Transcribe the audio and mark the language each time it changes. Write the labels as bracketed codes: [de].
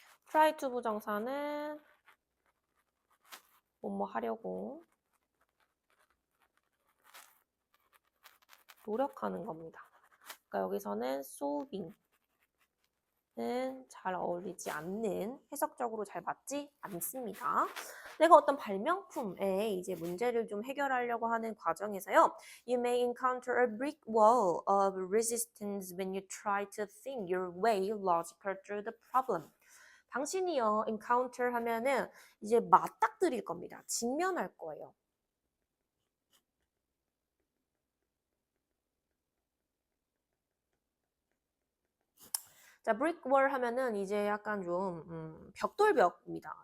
[ko] try 투부정사는 뭐뭐 하려고 노력하는 겁니다. 그러니까 여기서는 solving은 잘 어울리지 않는, 해석적으로 잘 맞지 않습니다. 내가 어떤 발명품에 이제 문제를 좀 해결하려고 하는 과정에서요. [en] You may encounter a brick wall of resistance when you try to think your way logical through the problem. [ko] 당신이요, encounter 하면은 이제 맞닥뜨릴 겁니다. 직면할 거예요. 자, brick wall 하면은 이제 약간 좀 벽돌벽입니다.